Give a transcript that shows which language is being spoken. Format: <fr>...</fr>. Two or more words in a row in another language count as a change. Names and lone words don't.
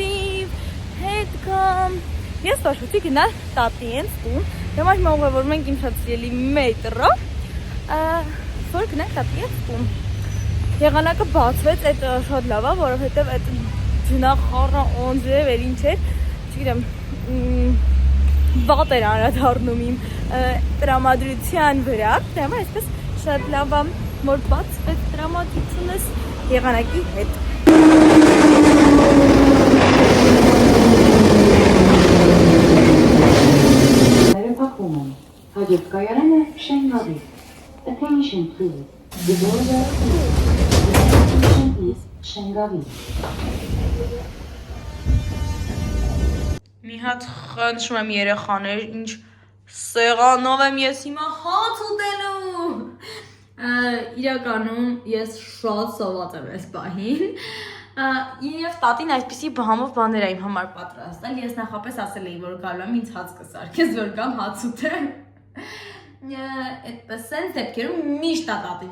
<hy>հասնեմ մասիվ, հետ գամ, ես որոշեցի գնալ տատի են տուն։ Հիմա ուղևորվում ենք իմ շատ սիրելի մետրով, որ գնանք տատի են տուն։ Եղանակը բացվեց, այդ շատ լավ է, որովհետև այդ ջնախառը օնձը վերին չէր, չգիտեմ, վատ էր անդրադառնում իմ տրամադրության վրա, դեմը այսպես շատ լավ է, որ բացվեց տրամադրությունս եղանակի հետ։ Հաջորդ կայարանը Շենգավի։</hy> <en>Attention please. The doors are closed. Attention please.</en> <hy>Շենգավի։ Մի հատ խնդրում եմ երեխաներ, ինչ սեղանով եմ ես հիմա հաց ուտելու։ Իրականում ես շատ սոված եմ այս պահին։ Եվ տատին այսպիսի համով բաներ է իմ համար պատրաստել։ Ես նախապես ասել էի, որ գալու եմ ինձ հաց կսարքես, որ գամ հաց ուտեմ։ Այդպես են դեպքերում միշտ տատին</hy>